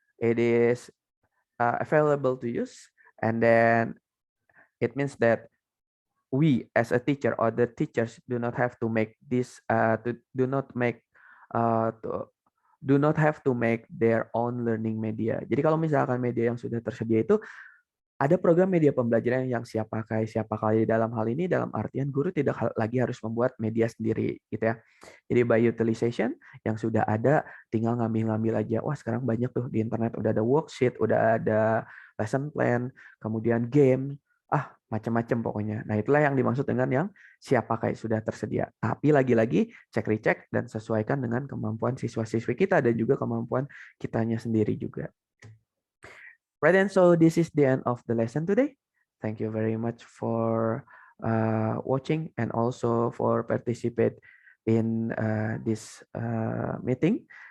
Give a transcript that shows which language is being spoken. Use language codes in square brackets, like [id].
[en] It is available to use, and then it means that we as a teacher or the teachers do not have to make this do not make do not have to make their own learning media. [id] Jadi kalau misalkan media yang sudah tersedia itu Ada program media pembelajaran yang siap pakai dalam hal ini dalam artian guru tidak lagi harus membuat media sendiri gitu ya. Jadi by utilization yang sudah ada tinggal ngambil-ngambil aja. Wah, sekarang banyak tuh di internet udah ada worksheet, udah ada lesson plan, kemudian game, macam-macam pokoknya. Nah, itulah yang dimaksud dengan yang siap pakai sudah tersedia. Tapi lagi-lagi cek recheck dan sesuaikan dengan kemampuan siswa-siswi kita dan juga kemampuan kitanya sendiri juga. [en] Right, and so this is the end of the lesson today. Thank you very much for watching and also for participate in this meeting.